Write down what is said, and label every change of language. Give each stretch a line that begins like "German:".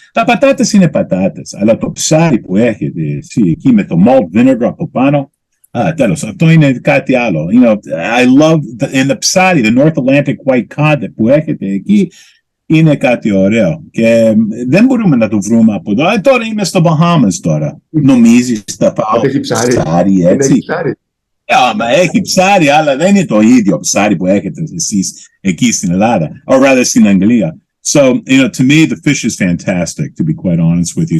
Greek: Τα πατάτες είναι πατάτες, αλλά το ψάρι που έχετε εκεί με το malt vinegar από πάνω, τέλος, αυτό είναι κάτι άλλο.
English: I love...
Greek: And the ψάρι,
English: the North Atlantic white cod
Greek: που έχετε εκεί, είναι κάτι ωραίο. Και δεν μπορούμε να το βρούμε από εδώ. Τώρα είμαι στο Bahamas τώρα. Νομίζεις θα πάω ψάρι έτσι? Μα έχει ψάρι, αλλά δεν είναι το ίδιο ψάρι που έχετε εσείς εκεί στην Ελλάδα,
English: or rather
Greek: στην Αγγλία.
English: So, to me, the fish is fantastic, to be quite honest with you.